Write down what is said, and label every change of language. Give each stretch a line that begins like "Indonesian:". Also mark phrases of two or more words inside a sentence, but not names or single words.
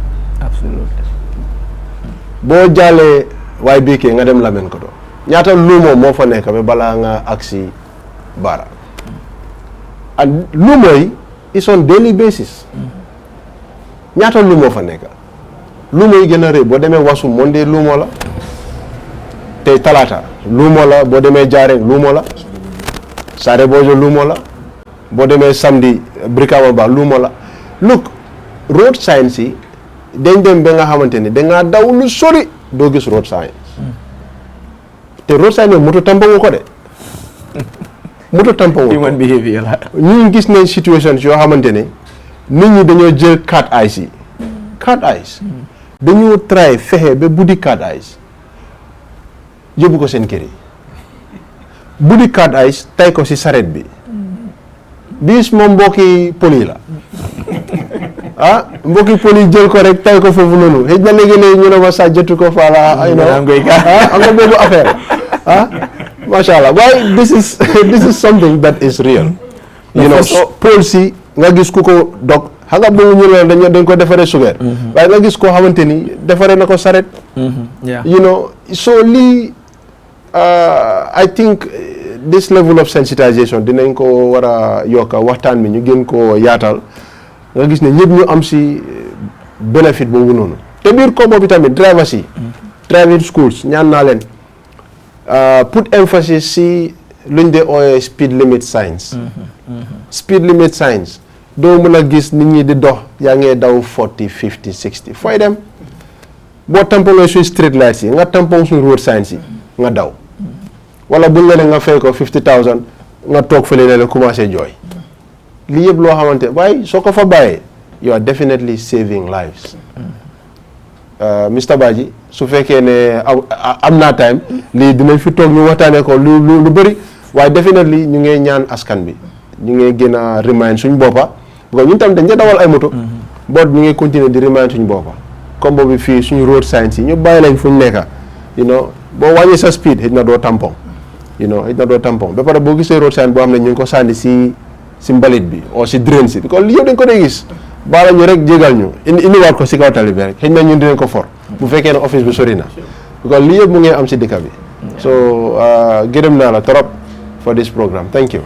English: Absolutely.
Wolof: boo jàllee YBK nga dem Lamen Kodo ñaata luumo moo fa nekk ba balaa ngaa agsi Bara and luumo yi
English: is on daily basis
Wolof: ñaata luumo fa nekk luumo yi gën a rëy boo demee Wasu Monday luumo la tey talaata luumo la boo demee Jaareng luumo la Saare Bojo luumo la boo demee samedi Brikama Ba luumo la
English: look road signs
Wolof: yi dañ dem ba nga xamante ni dangaa daw lu sori doo gis
English: road signs
Wolof: te
English: road signs
Wolof: yi moto tampongu ko de moto tampongu ko Human behavior la. ñu gis nañ situations yoo xamante ne nit ñi dañoo jël
English: cat eyes
Wolof: yi
English: cat eyes
Wolof: dañoo try fexe ba buddi
English: cat eyes
Wolof: yóbbu ko seen kër yi buddi
English: cat eyes
Wolof: tay ko ci saret bi bis moom mbokki poli la mbokki poli jël ko rek tay ko foofu noonu xëj na léegi ne ñu ne ma sa jotu ko faala am nga boobu affaire
Arabic: masha Allah
Wolof: waaye
English: this is something that is real you know
Wolof: pol si nga gis ku ko dog xam nga boobu ñu ne dañ ko defaree sugeer waaye nga gis koo xamante ni defaree na ko saret
English: you know
Wolof: so lii
English: I think this level of sensitization
Wolof: dinañ ko war a yokka waxtaan mi ñu gën koo yaatal nga gis ne ñëpp ñu am si bénéfice boobu noonu te biir combo bi tamit drivers yi
English: driving schools
Wolof: ñaan naa leen
English: put emphasis
Wolof: si luñ dee ooyee
English: speed limit signs speed limit signs
Wolof: doo mën a gis nit ñi di dox yaa ngee daw 40 50 60 fooy dem boo tampongee suñ
English: street lights
Wolof: yi nga tampong suñ
English: road signs
Wolof: yi nga daw wala buñ la ne nga fay ko 50,000 nga toog fële ne la commencé jooy lii yëpp loo xamante waaye soo ko fa bàyyee
English: you are definitely saving lives
Wolof: Mr Badji su fekkee ne am naa time lii dinañ fi toog ñu waxtaanee ko lu bëri waaye definitely ñu ngee ñaan askan bi ñu ngee gën a remind suñ boppa
French: parce que
Wolof: ñun tam dañ dawal ay moto boot ñu ngee continuer di remind suñ boppa comme boobu fii suñu
English: road signs
Wolof: yi ñu bàyyi lañ fu ñu nekka
English: you know
Wolof: boo wàññee sa speed xëj na doo tampon ba pare boo gisee
English: road sign
Wolof: boo xam ne ñu ngi ko sànni si mbalit bi o si drain si
French: parce que
Wolof: li yëpp dañ ko dee gis baala ñu rek jégal ñu indiwaat ko si kaw tali bi rek xëy na ñun dinañ ko for bu fekkee ne office bi sori na parce que li yëpp mu ngi am si dëkk bi so gërëm naa la trop
English: for this program thank you